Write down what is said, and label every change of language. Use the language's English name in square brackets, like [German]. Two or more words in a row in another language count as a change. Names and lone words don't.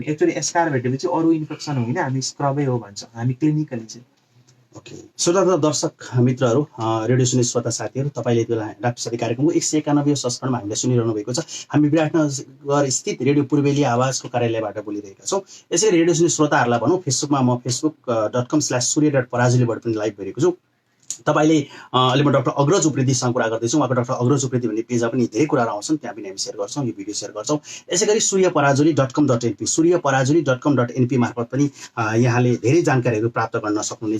[Nepali] एक्चुअली एस्कार भेटेपछि अरू इन्फेक्सन होइन, हामी स्क्रबै हो भन्छौँ हामी क्लिनिकली चाहिँ। ओके, श्रोता तथा दर्शक मित्रहरू, रेडियो सुन्ने श्रोता साथीहरू, तपाईँले त्यो डाक्टर साथी कार्यक्रमको 191 संस्करणमा हामीले सुनिरहनु भएको छ। हामी विराटनगर स्थित रेडियो पूर्वेली आवाजको कार्यालयबाट बोलिरहेका छौँ। यसै रेडियो सुन्ने श्रोताहरूलाई भनौँ, फेसबुकमा म facebook.com/surya.parajuliबाट पनि लाइभ भइरहेको छु। तपाईँले अहिले म डाक्टर अग्रज उप्रेतीसँग कुरा गर्दैछु। उहाँको डाक्टर अग्रज उप्रेती भन्ने पेजमा पनि धेरै कुराहरू आउँछन्, त्यहाँ पनि हामी सेयर गर्छौँ, यो भिडियो सेयर गर्छौँ। यसै गरी suryaparajuly.com.np suryaparajuly.com.np मार्फत पनि यहाँले धेरै जानकारीहरू प्राप्त गर्न सक्नुहुनेछ।